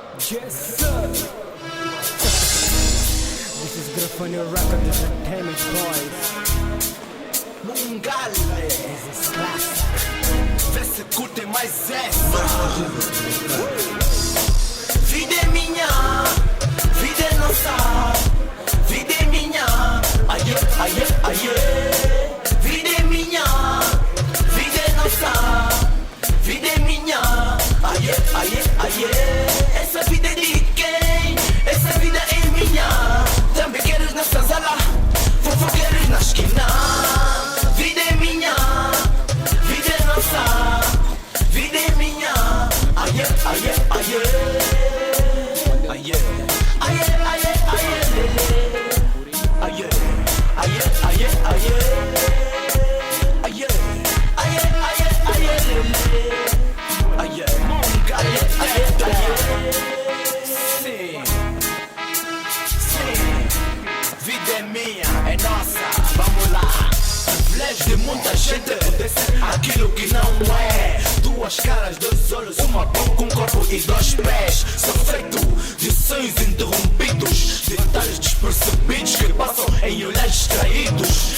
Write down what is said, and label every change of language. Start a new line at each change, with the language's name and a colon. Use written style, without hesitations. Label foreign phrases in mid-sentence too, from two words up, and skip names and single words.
English: Yes, sir. This is Grafani Record Entertainment, boys. Mungale, This is classic.
Portuguese: vê se curtem mais essa. Vida é minha, vida é nossa. Vida é minha, aie, aie, aie. Vida é minha, vida é nossa. Vida é minha, aie, aie, aie. Essa vida é de quem? Essa vida é minha. Também queres na sala, fofoqueiros na esquina. Vida é minha, vida é nossa. Vida é minha, aie, aie, aie. Aie, aie, aie, aie, lele. Aie, aie, aie, aie. Aie, aie, aie, aie, lele. Aie, aie, aie, aie. Sim, sim. Vida é minha, é nossa. Vamos lá. Privilégio de muita gente poder ser aquilo que não é. Duas caras, dois olhos, uma boca, um corpo e dois pés. Sou feito de sonhos interrompidos, detalhes despercebidos que passam em olhares distraídos.